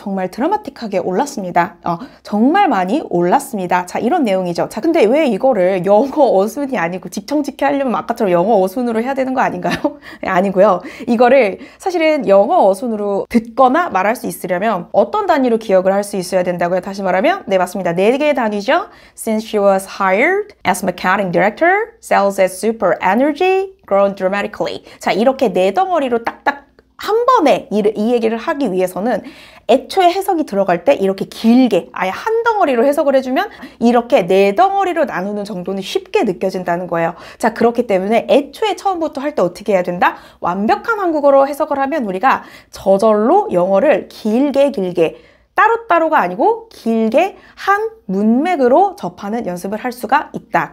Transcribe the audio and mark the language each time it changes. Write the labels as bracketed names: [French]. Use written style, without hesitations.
[Korean] 정말 드라마틱하게 올랐습니다. 정말 많이 올랐습니다. 자, 이런 내용이죠. 자, 근데 왜 이거를 영어 어순이 아니고 직청직해 하려면 아까처럼 영어 어순으로 해야 되는 거 아닌가요? 아니고요. 이거를 사실은 영어 어순으로 듣거나 말할 수 있으려면 어떤 단위로 기억을 할 수 있어야 된다고요? 다시 말하면 네, 맞습니다. 네 개의 단위죠. [English] Since she was hired as marketing director, sales at Super Energy grown dramatically. [Korean] 자, 이렇게 네 덩어리로 딱딱 한 번에 이 얘기를 하기 위해서는 애초에 해석이 들어갈 때 이렇게 길게 아예 한 덩어리로 해석을 해주면 이렇게 네 덩어리로 나누는 정도는 쉽게 느껴진다는 거예요. 자, 그렇기 때문에 애초에 처음부터 할 때 어떻게 해야 된다? 완벽한 한국어로 해석을 하면 우리가 저절로 영어를 길게 따로따로가 아니고 길게 한 문맥으로 접하는 연습을 할 수가 있다.